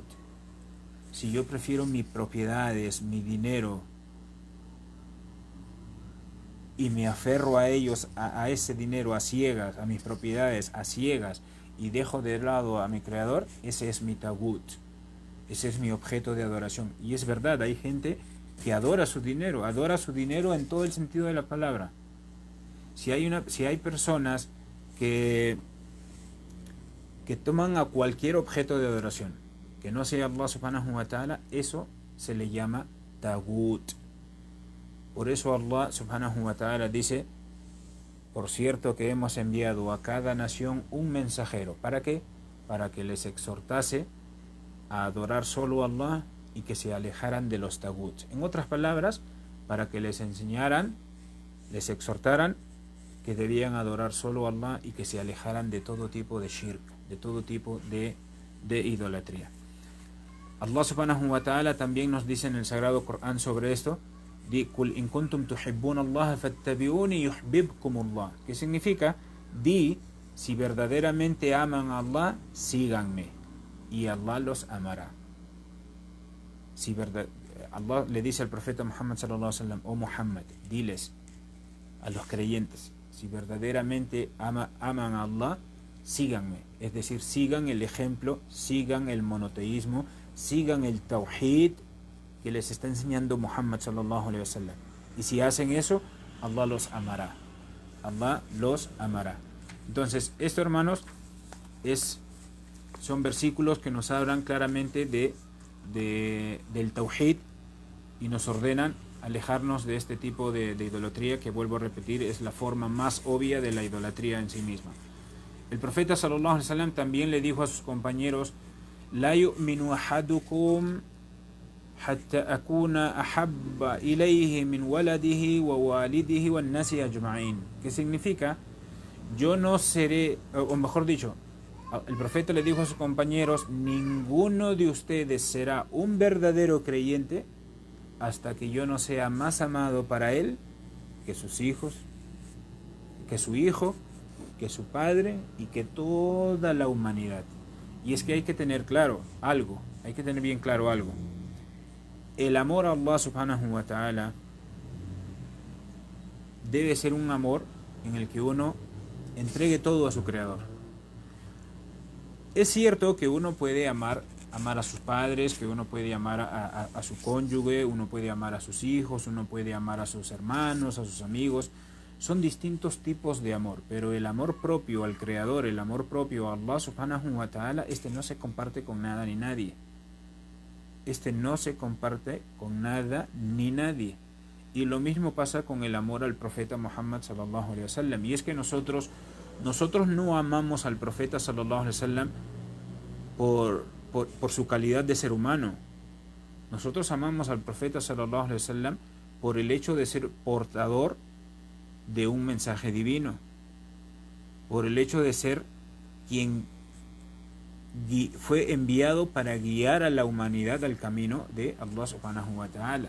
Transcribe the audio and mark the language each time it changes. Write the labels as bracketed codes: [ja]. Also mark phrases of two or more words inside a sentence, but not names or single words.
[es] Si yo prefiero mis propiedades, mi dinero, y me aferro a ellos, a ese dinero a ciegas, a mis propiedades a ciegas, y dejo de lado a mi creador, ese es mi tagut. ese es mi objeto de adoración. Y es verdad, hay gente que adora su dinero en todo el sentido de la palabra. Si hay personas que toman a cualquier objeto de adoración que no sea [ar] الله سبحانه وتعالى, [es] eso se le llama tagut. Por eso [ar] الله سبحانه وتعالى [es] dice: por cierto que hemos enviado a cada nación un mensajero. ¿Para qué? Para que les exhortase a adorar solo a Allah y que se alejaran de los taguts. En otras palabras, para que les enseñaran, les exhortaran que debían adorar solo a Allah y que se alejaran de todo tipo de shirk, de todo tipo de idolatría. [ar] الله سبحانه وتعالى [es] también nos dice en el Sagrado Corán sobre esto: [ar] di قل إن كنتم تحبون الله فاتبعوني يحببكم الله. [es] ¿Qué significa? Di, si verdaderamente aman a Allah, síganme y Allah los amará. Si Allah le dice al profeta Muhammad [ar] صلى الله عليه وسلم: [es] oh Muhammad, diles a los creyentes, si verdaderamente aman a Allah, síganme. Es decir, sigan el ejemplo, sigan el monoteísmo, sigan el tawhid que les está enseñando Muhammad [ar] صلى الله عليه وسلم. [es] Y si hacen eso, Allah los amará. Allah los amará. Entonces, esto, hermanos, son versículos que nos hablan claramente del tawhid y nos ordenan alejarnos de este tipo de idolatría, que, vuelvo a repetir, es la forma más obvia de la idolatría en sí misma. El profeta [ar] صلى الله عليه وسلم [es] también le dijo a sus compañeros: [ar] لا يؤمن أحدكم حتى أكون أحب إليه من ولده ووالده والناس أجمعين. [es] ¿Qué significa? Yo no seré, o mejor dicho, el profeta le dijo a sus compañeros: ninguno de ustedes será un verdadero creyente hasta que yo no sea más amado para él que sus hijos, que su hijo, que su padre y que toda la humanidad. Y es que hay que tener claro algo, hay que tener bien claro algo. El amor a [ar] الله سبحانه وتعالى [es] debe ser un amor en el que uno entregue todo a su creador. Es cierto que uno puede amar a sus padres, que uno puede amar a su cónyuge, uno puede amar a sus hijos, uno puede amar a sus hermanos, a sus amigos. Son distintos tipos de amor, pero el amor propio al creador, el amor propio a [ar] الله سبحانه وتعالى, [es] no se comparte con nada ni nadie. No se comparte con nada ni nadie. Y lo mismo pasa con el amor al profeta Muhammad [ar] صلى الله عليه وسلم. [es] Y es que nosotros no amamos al profeta [ar] صلى الله عليه وسلم [es] por su calidad de ser humano. Nosotros amamos al profeta [ar] صلى الله عليه وسلم [es] por el hecho de ser portador de un mensaje divino, por el hecho de ser quien fue enviado para guiar a la humanidad al camino de [ar] الله سبحانه وتعالى.